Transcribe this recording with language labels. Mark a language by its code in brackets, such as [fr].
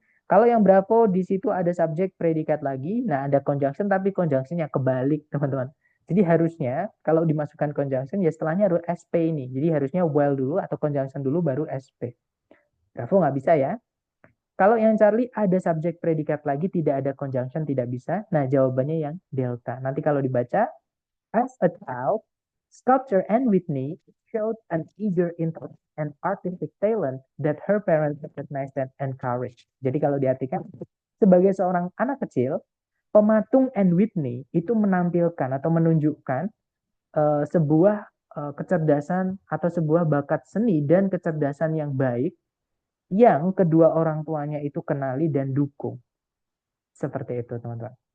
[id] Kalau yang Bravo di situ ada subjek predikat lagi, nah ada conjunction tapi conjunctionnya kebalik, teman-teman. Jadi harusnya kalau dimasukkan conjunction ya setelahnya harus SP ini. Jadi harusnya while dulu atau conjunction dulu baru SP. Bravo nggak bisa ya. Kalau yang Charlie ada subjek predikat lagi, tidak ada conjunction, tidak bisa. Nah, jawabannya yang delta. Nanti kalau dibaca, [en] as a child, Sculptor and Whitney showed an eager interest and artistic talent that her parents recognized and encouraged. [id] Jadi kalau diartikan, sebagai seorang anak kecil, pematung and Whitney itu menampilkan atau menunjukkan sebuah kecerdasan atau sebuah bakat seni dan kecerdasan yang baik yang kedua orang tuanya itu kenali dan dukung. Seperti itu, teman-teman.